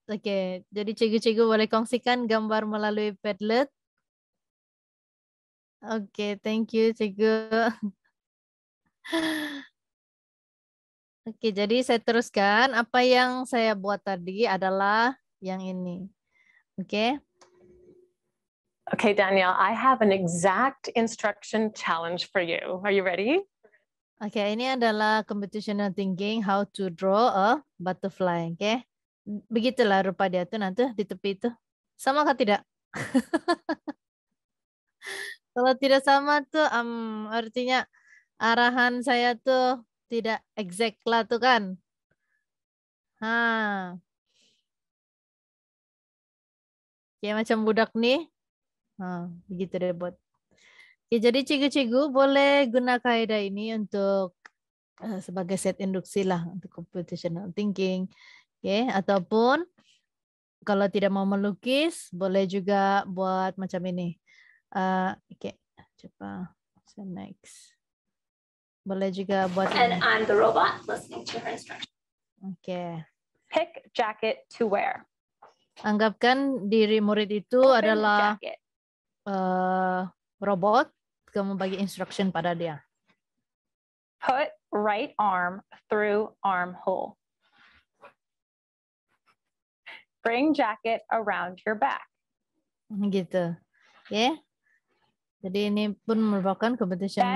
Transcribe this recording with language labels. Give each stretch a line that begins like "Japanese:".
Malay: Oke, jadi cikgu-cikgu boleh kongsikan gambar melalui Padlet.
English: Oke, thank you cikgu.
Malay: Oke, jadi saya teruskan. Apa yang saya buat tadi adalah yang ini. Oke.
English: Okay, Danielle, I have an exact instruction challenge for you. Are you ready?
Malay: Oke, ini adalah
English: computational thinking how to draw a butterfly. Oke.
Malay: Begitulah rupa dia tuh nanti di tepi itu. Sama kah tidak? Kalau tidak sama tuh artinya arahan saya tuh tidak exact lah tuh kan. Kayak macam budak nih. Begitu deh buat. Oke, jadi cikgu-cikgu boleh guna kaidah ini untuk sebagai set induksi lah untuk computational thinking. Oke, ataupun kalau tidak mau melukis, boleh juga buat macam ini. Oke, coba next. Boleh juga buat
English: And
Malay: ini.
English: I'm the robot listening to her instructions. Oke. Pick jacket to wear.
Malay: Anggapkan diri murid itu
English: Open
Malay: adalah
English: jacket.
Malay: robot, kamu bagi instruction pada dia.
English: Put right arm through armhole. Bring jacket around your back.
Malay: Gitu. Oke. Jadi ini pun merupakan computational